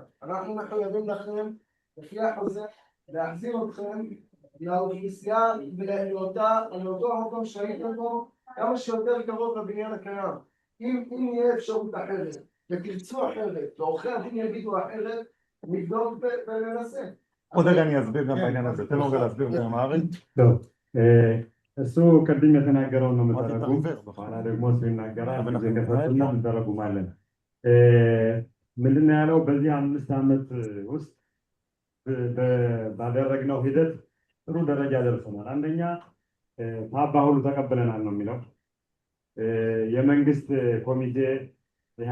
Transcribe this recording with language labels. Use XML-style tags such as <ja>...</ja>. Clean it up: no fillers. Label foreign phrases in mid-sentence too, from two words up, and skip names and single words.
<he>אנחנו מחויבים לכם לפי החוזה להחזיר אתכם לאוכלוסייה ולאותו המקום שהייתם בו כמה שיותר קרוב לבניין הקיים. אם יהיה אפשרות אחרת ותרצו אחרת ועורכי הדין יגידו אחרת, נבדוק וננסה. עוד רגע אני אסביר גם בעניין הזה, תן לו רגע להסביר באמהרית. טוב,</he> <am>እሱ ቅድም የተናገረውን ነው የምታደርጉ በኋላ ደግሞ እሱ ይናገራል በዚህ ከፈትና እንተረጉማለን። ምንድነው ያለው በዚህ 5 ዓመት ውስጥ ባደረግነው ሂደት ጥሩ ደረጃ ደርሰናል። አንደኛ ታባ ሁሉ ተቀበለናል ነው የሚለው። የመንግስት ኮሚቴ ይህ</am>